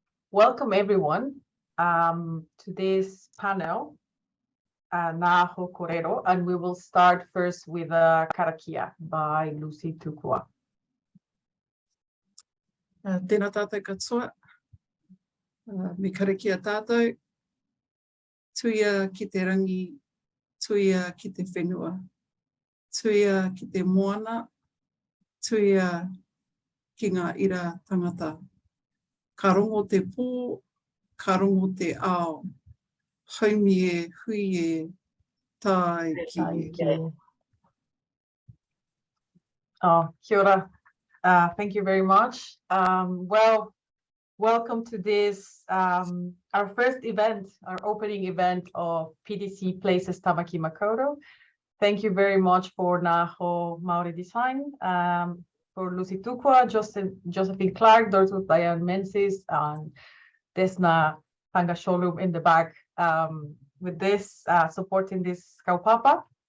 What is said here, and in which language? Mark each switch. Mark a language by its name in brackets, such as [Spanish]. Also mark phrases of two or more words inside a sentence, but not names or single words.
[English] Welcome everyone to this panel, Ngā Aho Kōrero, and we will start first with Karakia by Lucy Tukua. [Māori] Tēnā tātou katoa, me karakia tātou, tuia ki te rangi, tuia ki te whenua, tuia ki te moana, tuia ki ngā ira tangata. Ka rongo te pō, ka rongo te ao, haumi e, hui e, tai ki e. Oh, kia ora. [English] Thank you very much. Well, welcome to this, our first event, our opening event of PDC Places Tāmaki Makaurau. Thank you very much for Ngā Aho Māori Design, for Lucy Tukua, Josephine Clarke, Dr Diane Menzies, and Desna Pangasholum in the back with this, supporting this kaupapa.